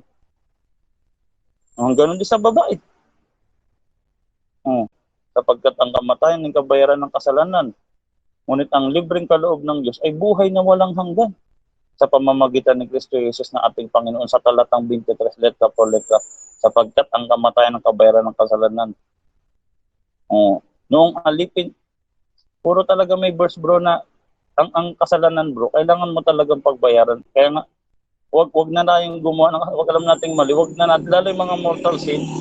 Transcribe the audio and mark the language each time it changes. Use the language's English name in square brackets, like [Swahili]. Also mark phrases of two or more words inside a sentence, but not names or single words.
[Filipino] Ganun din sa babae. Sapagkat ang kamatayan ng kabayaran ng kasalanan. Ngunit ang libreng kaloob ng Diyos ay buhay na walang hanggan sa pamamagitan ni Kristo Jesus na ating Panginoon sa talatang 23, [Spanish] letra por letra. [Filipino] Sapagkat ang kamatayan ng kabayaran ng kasalanan. Noong alipin, puro talaga may verse bro na ang kasalanan bro, kailangan mo talagang pagbayaran. Kaya nga, wag na tayong gumawa ng, wag alam nating mali, wag na natin, lalo yung mga [English] mortal sin.